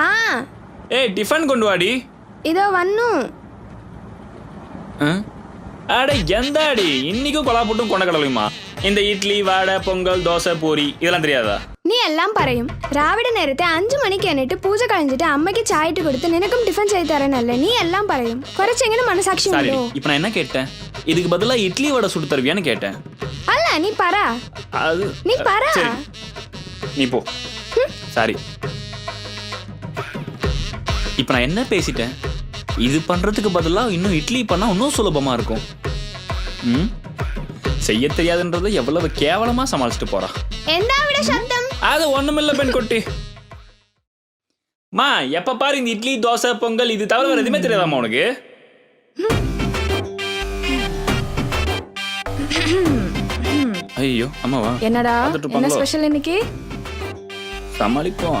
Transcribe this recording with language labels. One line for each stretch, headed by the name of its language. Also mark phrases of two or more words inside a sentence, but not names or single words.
Tamil: ஏய் டிஃபன் கொண்டு வாடி. இதோ வന്നു. அட எந்தாடி இன்னைக்கும் கொலாப்புட்டும் கொண்டக்கடலையுமா? இந்த இட்லி வடை பொங்கல் தோசை பூரி இதெல்லாம் தெரியாதா?
Malayalam: നീ എല്ലാം പറയും. രാവിലെ നേരത്തെ 5 മണിക്ക് എണ്ണിട്ട് പൂജ കഴിഞ്ഞിട്ട് അമ്മയ്ക്ക് ചായ ഇട്ട് കൊടുത്ത് നിനക്കും ടിഫിൻ ചെയ്ത് തരാനല്ലേ നീ എല്ലാം പറയും. കുറച്ചെങ്കിലും മനസാക്ഷി
Tamil: சரி
Malayalam: ഉണ്ടോ?
Tamil: இப்போ நான் என்ன கேட்டேன்? இதுக்கு பதிலா இட்லி வடை சுட்டு தருவியான்னு கேட்டேன்.
Malayalam: അല്ല നീ പറ.
Tamil: அது
Malayalam: നീ പറ.
Tamil: சரி நீ போ. சாரி இப்போ நான் என்ன பேசிட்டேன்? இது பண்றதுக்கு பதிலா இன்னும் இட்லி பண்ணா இன்னும் சுலபமா இருக்கும். செய்ய தெரியாதுன்றதை எவ்வளவு கேவலமா சமாளிச்சுட்டு போறா.
Malayalam: എന്താ ഇവിടെ ശബ്ദം?
Tamil: அது ஒண்ணுமில்ல பெண் கொட்டி. மா எப்ப பாரு இந்த இட்லி தோசை பொங்கல் இது தவிர வேற எதுவுமே தெரியாதாம்மா உனக்கு? ஐயோ அம்மாவா என்னடா என்ன ஸ்பெஷல் இன்னைக்கு? சமாளிப்போம்.